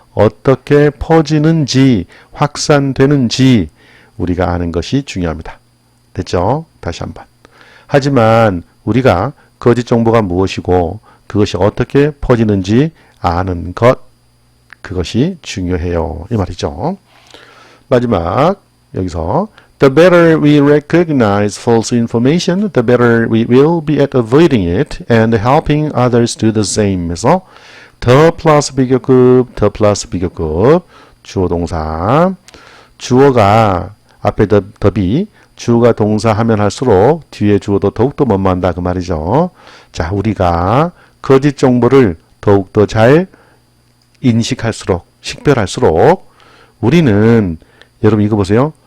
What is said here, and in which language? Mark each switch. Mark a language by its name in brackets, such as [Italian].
[Korean] 어떻게 퍼지는지, 확산되는지 우리가 아는 것이 중요합니다. 됐죠? 다시 한번. 하지만 우리가 거짓 정보가 무엇이고 그것이 어떻게 퍼지는지 아는 것, 그것이 중요해요. 이 말이죠. 마지막 여기서 [English] The better we recognize false information, the better we will be at avoiding it and helping others do the same. [Korean] 그래서 더 플러스 비교급, 더 플러스 비교급, 주어 동사, 주어가 앞에 더비, 주어가 동사 하면 할수록 뒤에 주어도 더욱더 뭐뭐한다 그 말이죠. 자, 우리가 거짓 정보를 더욱더 잘 인식할수록, 식별할수록 우리는 여러분 이거 보세요.